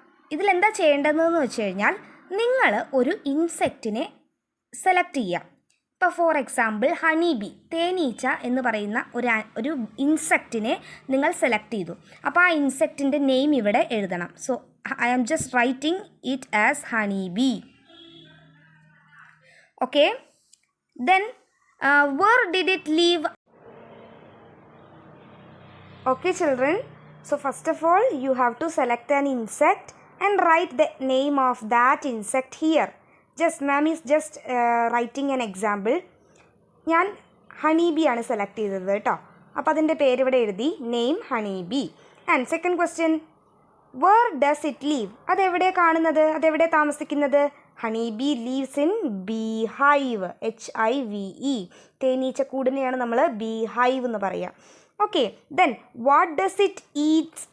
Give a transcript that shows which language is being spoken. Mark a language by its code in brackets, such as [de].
[ml] ഇതിലെന്താ ചെയ്യേണ്ടതെന്ന് വെച്ച് കഴിഞ്ഞാൽ, നിങ്ങൾ ഒരു ഇൻസെക്റ്റിനെ സെലക്ട് ചെയ്യുക. ഇപ്പോൾ [en] for example [ml] ഹണി ബി, തേനീച്ച എന്ന് പറയുന്ന ഒരു ഇൻസെക്റ്റിനെ നിങ്ങൾ സെലക്ട് ചെയ്തു. അപ്പോൾ ആ ഇൻസെക്റ്റിൻ്റെ നെയിം ഇവിടെ എഴുതണം. So [en] I am just writing it as honeybee. Okay. Then where did it live? Okay children, so first of all you have to select an insect and write the name of that insect here. Just ma'am is just writing an example. [ml] ഞാൻ honeybee ആണ് select ചെയ്തത് കേട്ടോ. അപ്പോൾ അതിൻ്റെ പേര് ഇവിടെ എഴുതി, [en] Name honeybee. And second question, where does it live? [ml] അതെവിടെ കാണുന്നത്, അതെവിടെ താമസിക്കുന്നത്? [en] Honeybee lives in beehive, HIVE. [ml] തേനീച്ചക്കൂടിനെയാണ് നമ്മൾ ബീ ഹൈവ് എന്ന് പറയുക. [en] Okay, then what does it eats?